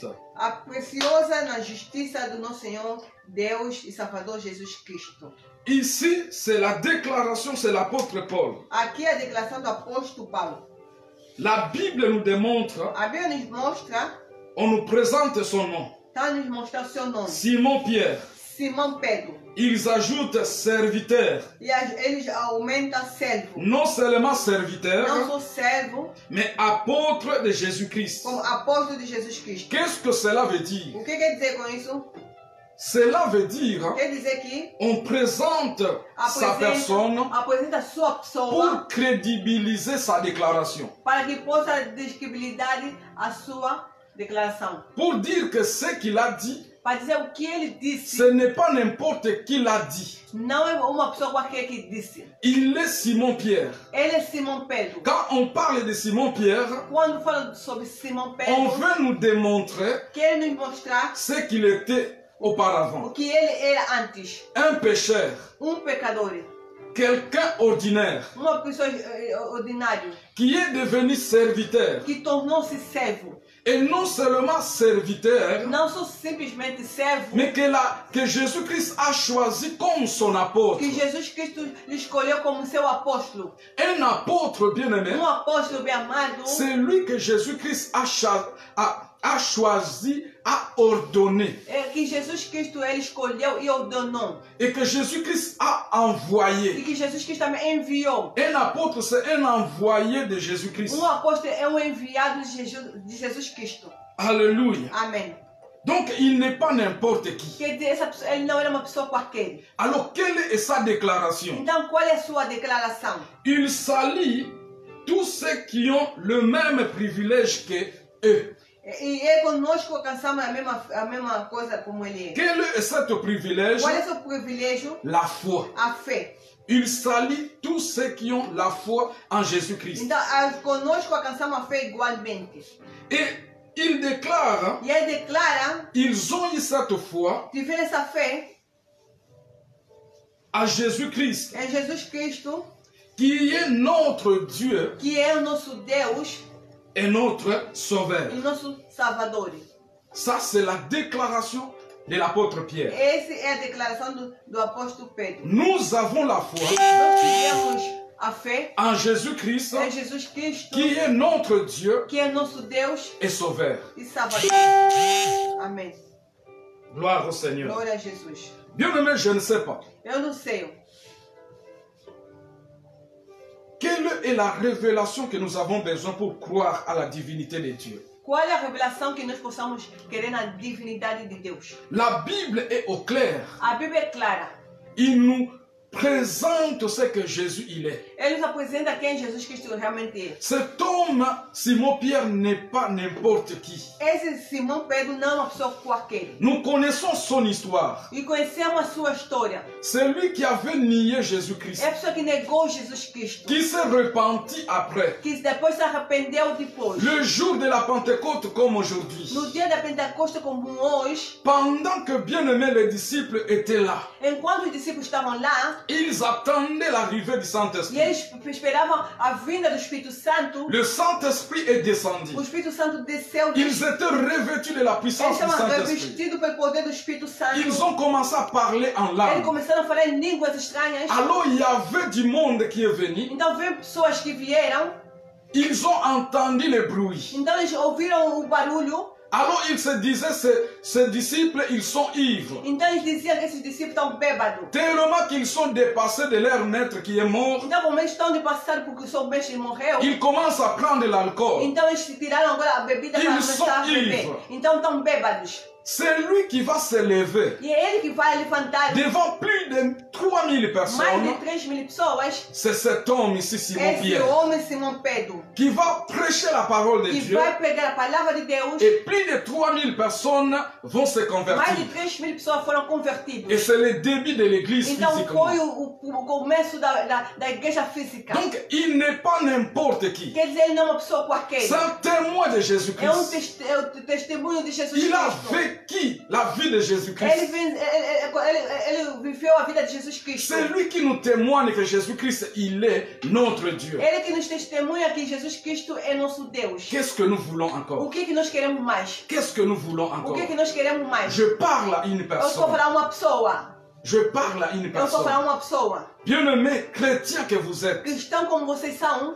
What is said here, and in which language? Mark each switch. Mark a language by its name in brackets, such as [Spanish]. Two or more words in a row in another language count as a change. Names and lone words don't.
[Portuguese] A preciosa na justiça do nosso Senhor, Deus e Salvador Jesus Cristo. [French] Ici, c'est la déclaration, c'est l'apôtre Paul. [Portuguese] Aqui é a declaração do apóstolo Paulo. [French] La Bible nous démontre, [Portuguese] A Bíblia nos mostra, [French] on nous présente son nom. [Portuguese] está nos mostrar o seu nome. [French] Simon-Pierre. [Portuguese] Simão Pedro. [French] Ils ajoutent serviteur. [Portuguese] E eles aumentam servo. [French] Non seulement serviteur, [Portuguese] Não sou servo, [French] mais apôtre de Jésus-Christ. [Portuguese] como apóstolo de Jesus Cristo. [French] Qu'est-ce que cela veut dire? [Portuguese] O que quer dizer com isso? [French] Cela veut dire [Portuguese] Quer dizer que [French] on présente sa personne [Portuguese] apresenta a sua pessoa [French] pour crédibiliser sa déclaration. [Portuguese] para que possa descredibilidade a sua declaração. [French] Pour dire que ce qu'il a dit, [Portuguese] Para dizer o que ele disse, [French] ce n'est pas n'importe qui l'a dit. [Portuguese] não é uma pessoa qualquer que disse. [French] Il est Simon-Pierre. [Portuguese] Ele é Simão Pedro. [French] Quand on parle de Simon-Pierre, [Portuguese] Quando fala sobre Simão [French] on [Portuguese] Pedro, [French] veut nous démontrer [Portuguese] quer nos mostrar [French] ce qu'il était auparavant. [Portuguese] que ele era antes. [French] Un pécheur. [Portuguese] Pecador. [French] Quelqu'un ordinaire. [Portuguese] Uma pessoa ordinária. [French] Qui est devenu serviteur. [Portuguese] Que tornou-se servo. [French] Et non seulement serviteur, [Portuguese] não só simplesmente servo, [French] mais que Jésus-Christ a choisi comme son apôtre. [Portuguese] Que Jesus Cristo lhe escolheu como seu apóstolo. [French] Un apôtre bien-aimé, [Portuguese] apóstolo bem amado, [French] c'est lui que Jésus-Christ a choisi, a ordonné. [Portuguese] Que Jesus Cristo ele escolheu e ordenou. [French] Et que Jésus-Christ a envoyé. [Portuguese] E que Jesus Cristo também enviou. [French] Un apôtre, c'est un envoyé de Jésus-Christ. [Portuguese] Apóstolo é enviado de Jesus Cristo. [French] Alléluia. [Portuguese] Amém. [French] Donc il n'est pas n'importe qui. [Portuguese] Quer dizer, ele não era uma pessoa qualquer. [French] Alors quelle est sa déclaration? [Portuguese] Então qual é a sua declaração? [French] Il salue tous ceux qui ont le même privilège que eux. [Portuguese] E conosco alcançamos a mesma coisa como ele é. [French] Quel est ce privilège? [Portuguese] Qual é o seu privilégio? [French] La foi. [Portuguese] A fé. [French] Il salue tous ceux qui ont la foi en Jésus-Christ. [Portuguese] Então, conosco alcançamos a fé igualmente. [French] Et il déclare, [Portuguese] e ele declara, [French] ils ont eu cette foi, [Portuguese] tiveram essa fé [French] à Jésus-Christ, [Portuguese] em Jesus Cristo, [French] qui est notre Dieu, [Portuguese] que é o nosso Deus, [French] et notre Sauveur. [Portuguese] E nosso Salvador. [French] Ça, c'est la déclaration de l'apôtre Pierre. [Portuguese] Essa é a declaração do apóstolo Pedro. [French] Nous avons la foi. [Portuguese] Nós tivemos a fé [French] en Jésus-Christ, qui est notre Dieu, [Portuguese] que é nosso Deus [French] et Sauveur. [Portuguese] E Salvador. Amém. [French] Gloire au Seigneur. [Portuguese] Glória a Jesus. [French] Bien-aimé, je ne sais pas. [Portuguese] Eu não sei. [French] Quelle est la révélation que nous avons besoin pour croire à la divinité de Dieu? [Portuguese] Qual é a revelação que nós possamos querer na divinidade de Deus? [French] La Bible est au clair. [Portuguese] A Bíblia é clara. [French] Il nous présente ce que Jésus il est. [Portuguese] Ele nos apresenta quem Jesus Cristo realmente é. [French] Cet homme, Simon-Pierre, n'est pas n'importe qui. [Portuguese] Esse Simão Pedro não é uma pessoa qualquer. [French] Nous connaissons son histoire. [Portuguese] E conhecemos a sua história. [French] C'est lui qui avait nié Jésus-Christ. [Portuguese] É a pessoa que negou Jesus Cristo. [French] Qui s'est repenti après. [Portuguese] Que depois se arrependeu depois. [French] Le jour de la Pentecôte comme aujourd'hui. [Portuguese] No dia da Pentecoste como hoje. [French] Pendant que bien-aimés les disciples étaient là. [Portuguese] Enquanto os discípulos estavam lá. [French] Ils attendaient l'arrivée du Saint-Esprit. [Portuguese] E eles esperavam a vinda do Espírito Santo. [French] Le Saint-Esprit est descendu. [Portuguese] O Espírito Santo desceu. [French] Ils étaient revêtus de la puissance du Saint-Esprit. [Portuguese] Revestidos pelo poder do Espírito Santo. [French] Ils ont commencé à parler en langue. [Portuguese] Eles começaram a falar em línguas estranhas. [French] Alors il y avait du monde qui est venu. [Portuguese] Então veio pessoas que vieram. [French] Ils ont entendu le bruit. [Portuguese] Então eles ouviram o barulho. [French] Alors ils se disaient, ces disciples, ils sont ivres. [Portuguese] Então eles diziam que esses discípulos estão bêbados. [French] Tellement qu'ils sont dépassés de leur maître qui est mort. [Portuguese] Então como eles estão depassados porque o seu mestre morreu. [French] Ils commencent à prendre l'alcool. [Portuguese] Então eles tiraram agora a bebida para começar a beber. Então estão bêbados. [French] C'est lui qui va se lever. [Portuguese] E é ele que vai levantar. [French] Devant plus de 3000 personnes. [Portuguese] Mais de 3000 pessoas. [French] C'est cet homme ici, Simon-Pierre. [Portuguese] Esse homem Simão Pedro. [French] Qui va prêcher la parole de Dieu. [Portuguese] Que vai pregar a palavra de Deus. [French] Et plus de 3000 personnes vont se convertir. [Portuguese] Mais de 3000 pessoas foram convertidas. [French] Et c'est le début de l'église [Portuguese] então [French] physiquement. [Portuguese] Foi o começo da igreja física. [French] Donc il n'est pas n'importe qui. [Portuguese] Quer dizer, ele não é uma pessoa qualquer. [French] C'est un témoin de Jésus-Christ. [Portuguese] É o testemunho de Jesus Cristo. [French] Il a vécu la vie de Jésus-Christ. [Portuguese] Ele viveu a vida de Jesus Cristo. [French] C'est lui qui nous témoigne que Jésus-Christ, il est notre Dieu. [Portuguese] Ele que nos testemunha que Jesus Cristo é nosso Deus. [French] Qu'est-ce que nous voulons encore? [Portuguese] O que nós queremos mais? [French] Qu'est-ce que nous voulons encore? [Portuguese] O que nós queremos mais? [French] Je parle à une [Portuguese] Eu estou [French] personne. [Portuguese] falando uma pessoa. [French] Je parle à une [Portuguese] Eu estou [French] personne. [Portuguese] falando uma pessoa. [French] Bien-aimés chrétiens que vous êtes, [Portuguese] Cristão como vocês são.